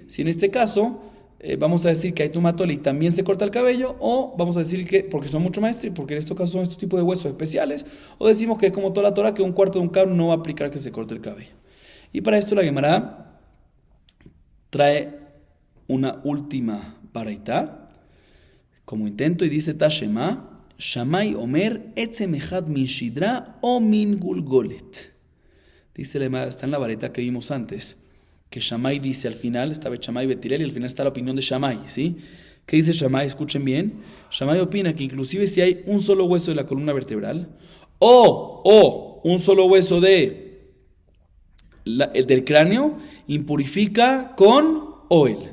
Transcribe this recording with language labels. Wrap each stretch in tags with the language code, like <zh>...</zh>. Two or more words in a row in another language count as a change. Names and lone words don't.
<es>Si en este caso vamos a decir que hay tumatol y también se corta el cabello, o vamos a decir que, porque son mucho más, porque en estos casos son estos tipos de huesos especiales, o decimos que es como toda la Torah, que un cuarto de un cav no va a aplicar que se corte el cabello. Y para esto la Gemara trae una última baraitá como intento y dice</es> <he>תא שמע, שמאי אומר עצם אחד מן שדרה או מן גולגולת.</he> <es>Dice, está en la vareta que vimos antes, que Shammai dice al final, estaba Shammai Betilel y al final está la opinión de Shammai, ¿sí? ¿Qué dice Shammai? Escuchen bien. Shammai opina que inclusive si hay un solo hueso de la columna vertebral o un solo hueso del cráneo, impurifica con oil.</es>